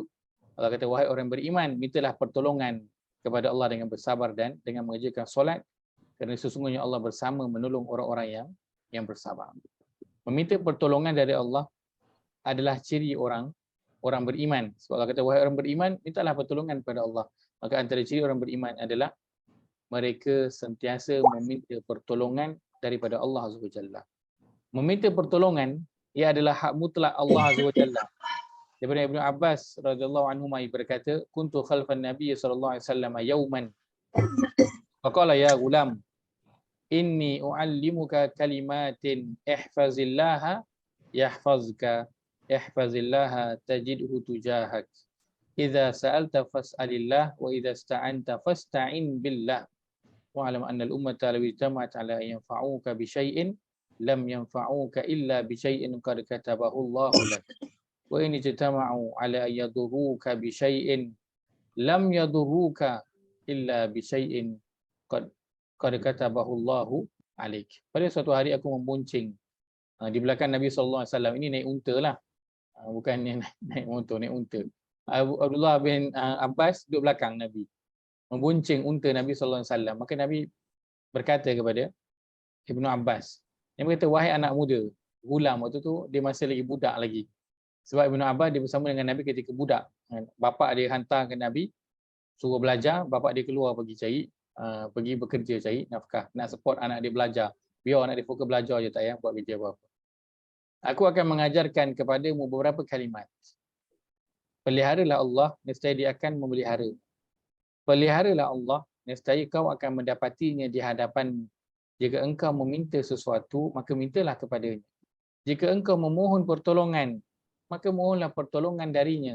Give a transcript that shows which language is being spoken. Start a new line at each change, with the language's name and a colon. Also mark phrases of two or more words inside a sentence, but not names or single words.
Malay: Allah kata, wahai orang beriman, mintalah pertolongan kepada Allah dengan bersabar dan dengan mengerjakan solat, kerana sesungguhnya Allah bersama menolong orang-orang yang bersabar. Meminta pertolongan dari Allah adalah ciri orang beriman. Sebab Allah kata, wahai orang beriman, mintalah pertolongan kepada Allah. Maka antara ciri orang beriman adalah mereka sentiasa meminta pertolongan daripada Allah
Arabic: عز وجل.
Malay: Meminta pertolongan ia adalah hak mutlak Allah
Arabic: عز وجل.
Malay: Daripada Ibnu Abbas
Arabic: رضي الله عنه
Malay: berkata,
Arabic: كنت خلف النبي صلى الله عليه وسلم يوما. فقال يا غلام إني أعلمك كلمات احفظ الله يحفظك احفظ الله تجده تجاهك. إذا سألت فاسأل الله وإذا استعنت فاستعن بالله. واعلم أن الأمة لو اجتمعت على أن ينفعوك بشيء لم ينفعوك إلا بشيء قد كتبه الله لك. وإن اجتمعوا على أن يضروك بشيء لم يضروك إلا بشيء قد كتبه الله عليك.
Malay: Pada suatu hari aku membonceng di belakang Nabi
Arabic: صلى الله عليه وسلم.
Malay: Ini naik unta lah. Bukan naik motor, naik unta. Abdullah bin Abbas duduk belakang Nabi, membonceng unta Nabi
Arabic: صلى الله عليه وسلم.
Malay: Maka Nabi berkata kepada Ibnu Abbas, dia berkata, wahai anak muda, gulam, waktu tu dia masih lagi budak lagi. Sebab Ibnu Abbas dia bersama dengan Nabi ketika budak. Bapa dia hantar ke Nabi suruh belajar, bapa dia keluar pergi bekerja cari nafkah, nak support anak dia belajar. Biar anak dia fokus belajar je, tak payah buat kerja apa-apa. Aku akan mengajarkan kepadamu beberapa kalimat. Peliharalah Allah, nescaya dia akan memelihara. Peliharalah Allah, nescaya kau akan mendapatinya di hadapan. Jika engkau meminta sesuatu, maka mintalah kepadanya. Jika engkau memohon pertolongan, maka mohonlah pertolongan darinya.